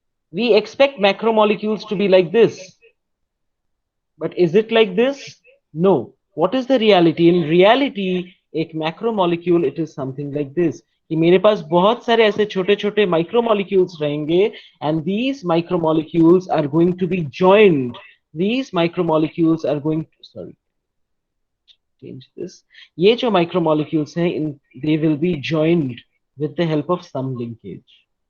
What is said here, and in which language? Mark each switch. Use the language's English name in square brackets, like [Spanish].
[English] We expect macromolecules to be like this. But is it like this? No. What is the reality? In reality, एक macromolecule, it is something like this. [Hindi] कि मेरे पास बहुत सारे ऐसे छोटे छोटे micromolecules रहेंगे, [English] and these micromolecules are going to be joined. These micromolecules are going to, sorry, change this. [Hindi] ये जो micromolecules हैं, [English] they will be joined with the help of some linkage.